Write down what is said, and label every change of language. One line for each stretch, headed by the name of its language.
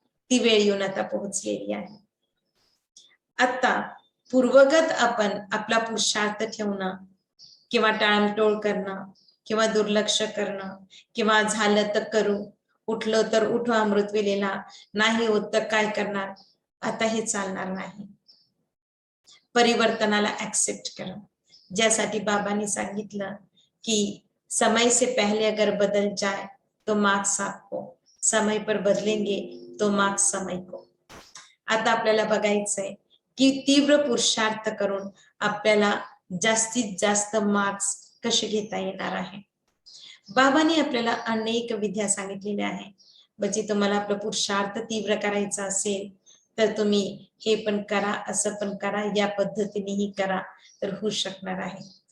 Marathi: ती वेळ येऊन आता पोहोचलेली आहे. आता पूर्वगत आपण आपला पुरुषार्थ ठेवणं किंवा टाळमटोळ करणं किंवा दुर्लक्ष करणं किंवा झालं तर करू, उठलं तर उठो अमृत वेलेला, नाही होत तर काय करणार, आता हे चालणार नाही. परिवर्तनाला ऍक्सेप्ट करा. ज्यासाठी बाबांनी सांगितलं की
Hindi: समय से पहले अगर बदल जाए तो मार्क्स आपको, समय पर बदलेंगे तो मार्क्स समय को.
Marathi: आता आपल्याला बघायचंय की तीव्र पुरुषार्थ करून आपल्याला जास्तीत जास्त मार्क्स कसे घेता येणार आहे. बाबांनी आपल्याला अनेक विद्या सांगितलेल्या आहे. म्हणजे तुम्हाला आपलं पुरुषार्थ तीव्र करायचा असेल तर तुम्ही हे पण करा, असं पण करा, या पद्धतीनेही करा तर होऊ शकणार आहे.